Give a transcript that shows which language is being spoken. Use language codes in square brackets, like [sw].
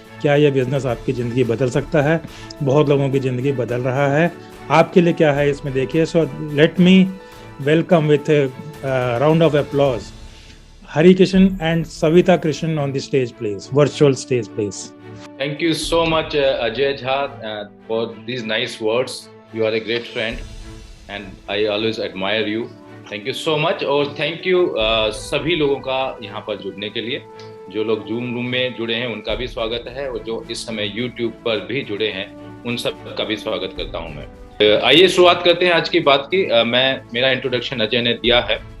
[hi] क्या यह बिज़नेस आपकी ज़िंदगी बदल सकता है? बहुत लोगों की ज़िंदगी बदल रहा है। आपके लिए क्या है इसमें, देखिए। [en] So let me welcome with round of applause Hari Krishna and Savita Krishna on the stage please, virtual stage please. Thank you so much, Ajay Jha, for these nice words. You are a great friend, and I always admire you. Thank you so much, [hi] और [en] thank you [hi] सभी लोगों का यहाँ पर जुड़ने के लिए। जो लोग जूम रूम में जुड़े हैं उनका भी स्वागत है, और जो इस समय YouTube पर भी जुड़े हैं उन सब का भी स्वागत करता हूँ मैं। आइए शुरुआत करते हैं आज की बात की। मेरा इंट्रोडक्शन अजय ने दिया है।